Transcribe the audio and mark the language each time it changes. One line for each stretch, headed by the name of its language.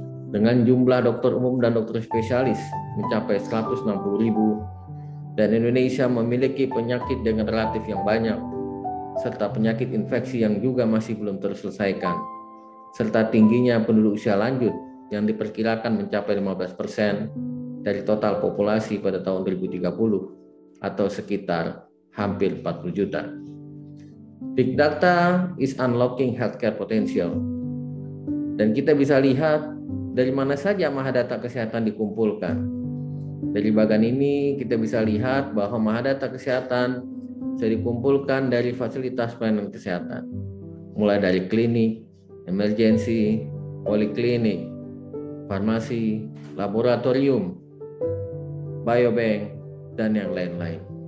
Indonesian: Dengan jumlah dokter umum dan dokter spesialis mencapai 160.000 dan Indonesia memiliki penyakit dengan relatif yang banyak serta penyakit infeksi yang juga masih belum terselesaikan, serta tingginya penduduk usia lanjut yang diperkirakan mencapai 15% dari total populasi pada tahun 2030 atau sekitar hampir 40 juta.
English: Big data is unlocking healthcare potential.
Indonesian: Dan kita bisa lihat dari mana saja mahadata kesehatan dikumpulkan. Dari bagian ini kita bisa lihat bahwa mahadata kesehatan bisa dikumpulkan dari fasilitas pelayanan kesehatan, mulai dari klinik, emergensi, poliklinik, farmasi, laboratorium, biobank, dan yang lain-lain.